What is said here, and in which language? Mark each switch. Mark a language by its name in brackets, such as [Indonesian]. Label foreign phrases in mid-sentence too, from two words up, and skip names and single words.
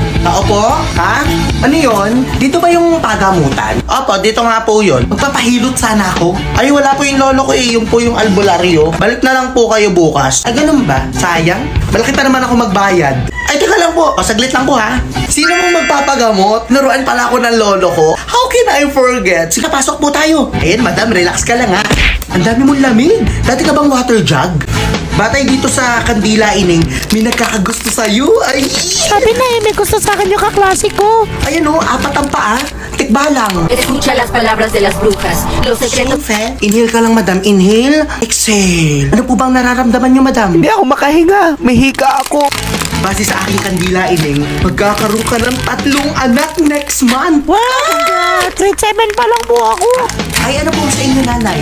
[Filipino] Opo? Ha? Ano yon? Dito ba yung pagamutan? Opo, dito nga po yun. Magpapahilot sana ako. Ay, wala po yung lolo ko eh. Yung po yung albularyo. Balik na lang po kayo bukas. Ay, ganun ba? Sayang. Malaki pa naman ako magbayad. Ay, teka lang po. O, saglit lang po ha. Sino mo magpapagamot? Naruan pala ako ng lolo ko. [English] How can I forget? [Filipino] Sige, pasok po tayo. Ayan, madam, relax ka lang ha. Ang dami mong lamig. Dati ka bang [English] water jug? [Filipino] Batay dito sa Kandila Ining, may nagkakagusto sa'yo. Ay! Sabi na may gusto sa akin yung kaklase ko. Ayan o, apat ang paa. Tikba lang. [Spanish] Escucha las palabras de las brujas. Los secretos. [Filipino] Inhale ka lang, madam. Inhale. Exhale. Ano po bang nararamdaman niyo, madam? Hindi ako makahinga. May hika ako. Base sa aking Kandila Ining, magkakaroon ka ng 3 anak [English] next month. [Filipino] Wow! Grade 7 pa lang po ako. Ay, ano po sa inyo, nanay?